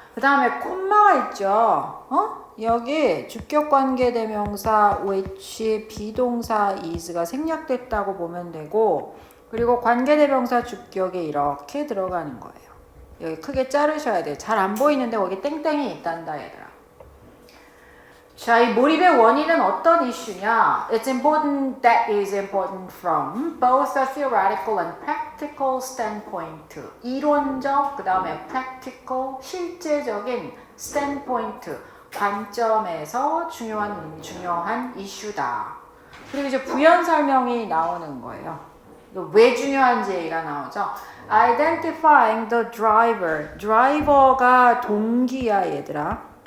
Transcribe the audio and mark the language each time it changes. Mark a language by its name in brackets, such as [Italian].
[Korean] 그 다음에 콤마가 있죠. 여기 주격관계대명사 which 비동사 is가 생략됐다고 보면 되고, 그리고 관계대명사 주격에 이렇게 들어가는 거예요. 여기 크게 자르셔야 돼요. 잘 안 보이는데 거기 땡땡이 있단다 얘들아. 자, 이 몰입의 원인은 어떤 이슈냐? [English] It's important that is important from both a theoretical and practical standpoint. [Korean] 이론적, 그 다음에 practical, 실제적인 standpoint, 관점에서 중요한 이슈다. 그리고 이제 부연 설명이 나오는 거예요. 왜 중요한지 얘기가 나오죠. [English] Identifying the driver. [Korean] 드라이버가 동기야 얘들아.